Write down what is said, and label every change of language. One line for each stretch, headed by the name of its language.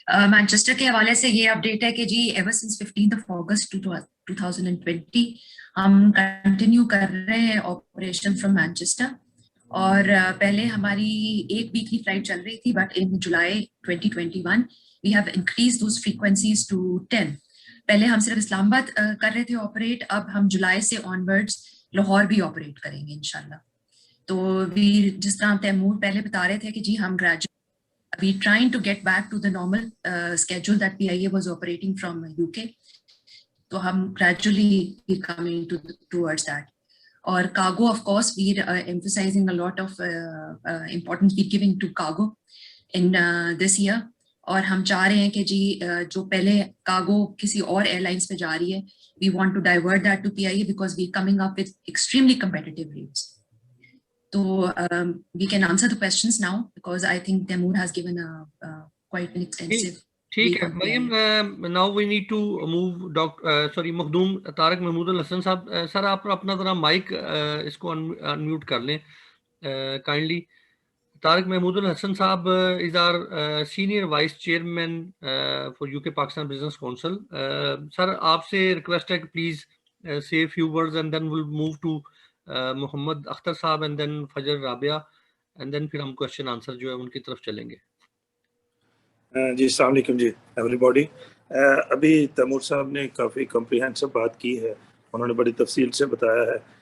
Urdu: Manchester کے حوالے سے یہ اپڈیٹ ہے کہ جی
English: ever since
Urdu: 15 اگست 2020 ہم کنٹینیو کر رہے ہیں
English: Operation from Manchester.
Urdu: اور پہلے ہماری ایک ویکلی فلائٹ چل رہی تھی،
English: But in July 2021 we have increase those frequencies to 10.
Urdu: پہلے ہم صرف اسلام آباد کر رہے تھے آپریٹ، اب ہم جولائی سے آن ورڈس لاہور بھی آپریٹ کریں گے انشاءاللہ. تو جس طرح تیمور پہلے بتا رہے تھے کہ جی ہم
English: we trying to get back to the normal schedule that PIA was operating from UK. So hum gradually coming towards that. Or cargo, of course, we are emphasizing a lot of importance we giving to cargo in this year.
Urdu: اور ہم چاہ رہے ہیں کہ جی جو پہلے cargo کسی اور ایئر لائنس پہ جا رہی ہے،
English: we want to divert that to PIA because we coming up with extremely competitive rates. So we can answer the questions now because I think Taimur has given a quite an extensive.
Urdu: ٹھیک ہے مریم.
English: now we need to move Makhdoom Tariq Mahmood Alhassan sahib.
Urdu: سر آپ اپنا ذرا mic اس کو unmute کر لیں kindly.
English: Tariq Mahmood Alhassan sahib is our senior vice chairman for UK Pakistan Business Council.
Urdu: سر آپ سے ریکویسٹ ہے کہ please
English: say a few words and then we'll move to
Urdu: محمد اختر صاحب and then فجر رابعہ and then پھر ہم کوشچن آنسر جو ہے ان کی طرف چلیں گے. جی السلام علیکم جی ایوری باڈی. ابھی تیمور صاحب نے کافی کمپریہنسو بات کی ہے، انہوں نے بڑی تفصیل سے بتایا ہے.